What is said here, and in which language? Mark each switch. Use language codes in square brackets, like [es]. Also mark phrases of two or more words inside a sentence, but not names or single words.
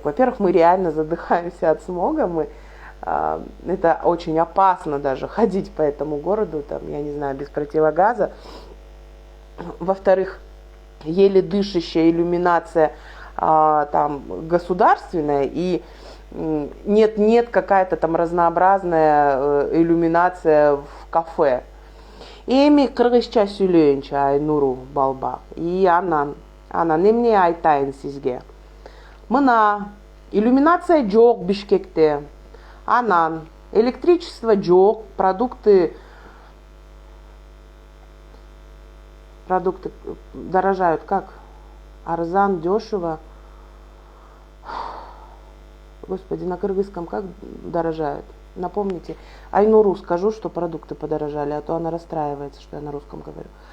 [ru] Во-первых, мы реально задыхаемся от смога. Это очень опасно даже ходить по этому городу, там, я не знаю, без противогаза. Во-вторых, еле дышащая иллюминация там государственная, и нет какая-то там разнообразная иллюминация в кафе. [ky] Эми кыргызча сүйлөйүнчү Айнуру балба. И анан эмне айтайын сизге. Мына иллюминация жок Бишкекте. Анан электричество жок, [ru] продукты дорожают как? [ky] Арзан, дешево. [ru] Господи, на кыргызском как дорожают? Напомните. Айнуру скажу, что продукты подорожали, а то она расстраивается, что я на русском говорю.